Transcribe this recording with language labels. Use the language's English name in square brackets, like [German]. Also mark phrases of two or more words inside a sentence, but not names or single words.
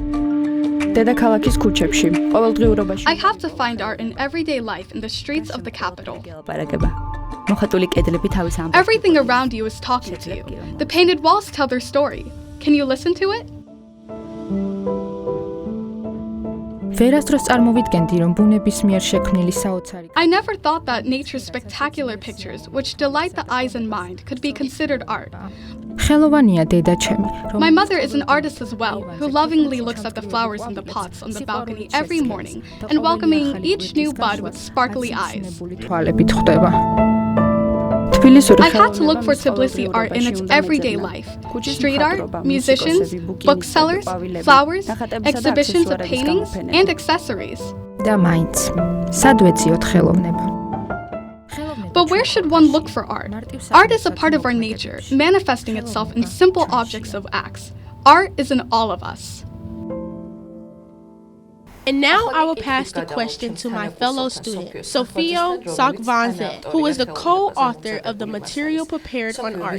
[English] I have to find art in everyday life in the streets of the capital. Everything around you is talking to you. The painted walls tell their story. Can you listen to it? [Georgian] ვერასდროს წარმოვიდგენდი, რომ ბუნების მიერ შექმნილი საოცარი [English] I never thought that nature's spectacular pictures, which delight the eyes and mind, could be considered art. [Georgian] ხელოვანია დედა ჩემი, [English] My mother is an artist as well, who lovingly looks at the flowers in the pots on the balcony every morning and welcoming each new bud with sparkly eyes. [Georgian] თვალებით ხვდება. [English] I had to look for Tbilisi art in its everyday life. Street art, musicians, booksellers, flowers, exhibitions of paintings, and accessories. [Georgian] და მაინც, სად ვეციოთ ხელოვნება? [English] But where should one look for art? Art is a part of our nature, manifesting itself in simple objects of acts. Art is in all of us. And now I will pass the question to my fellow student, Sophia Sakvanze, who is the co-author of the material prepared on art.